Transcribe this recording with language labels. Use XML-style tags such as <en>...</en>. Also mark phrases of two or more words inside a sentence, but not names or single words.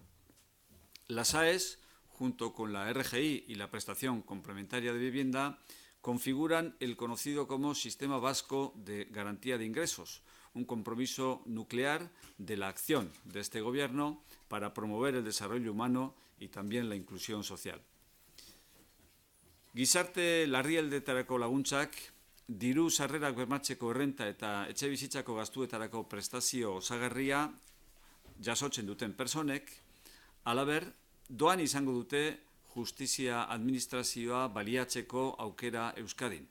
<es>Las AES, junto con la RGI y la prestación complementaria de vivienda, configuran el conocido como Sistema Vasco de Garantía de Ingresos, un compromiso nuclear de la acción de este Gobierno para promover el desarrollo humano y también la inclusión social.</es> <eu>Gizarte larrialdeetarako laguntzak, diru sarrerak bermatzeko errenta eta etxebizitzako gastuetarako prestazio osagarria jasotzen duten personek, halaber, doan izango dute justizia administrazioa baliatzeko aukera Euskadin.</eu>